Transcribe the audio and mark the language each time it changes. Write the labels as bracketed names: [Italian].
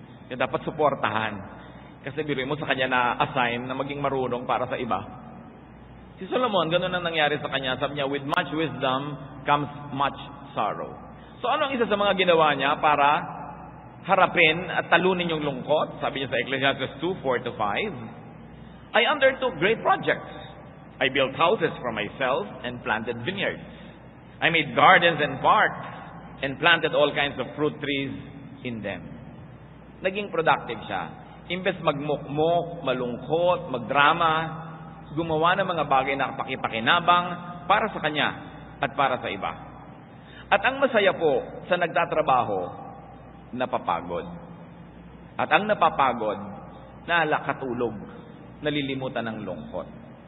[Filipino] Kaya dapat suportahan. Kasi biruin mo sa kanya na-assign na maging marunong para sa iba. Si Solomon, ganun ang nangyari sa kanya. Sabi niya, [English] with much wisdom comes much sorrow. [Filipino] So ano ang isa sa mga ginawa niya para harapin at talunin yung lungkot? Sabi niya sa [English] Ecclesiastes 2:4-5, I undertook great projects. I built houses for myself and planted vineyards. I made gardens and parks and planted all kinds of fruit trees in them. [Filipino] Naging productive siya. Imbes magmukmok, malungkot, magdrama, gumawa ng mga bagay na pakipakinabang para sa kanya at para sa iba. At ang masaya po sa nagtatrabaho, napapagod. At ang napapagod, nakatulog, nalilimutan ng lungkot.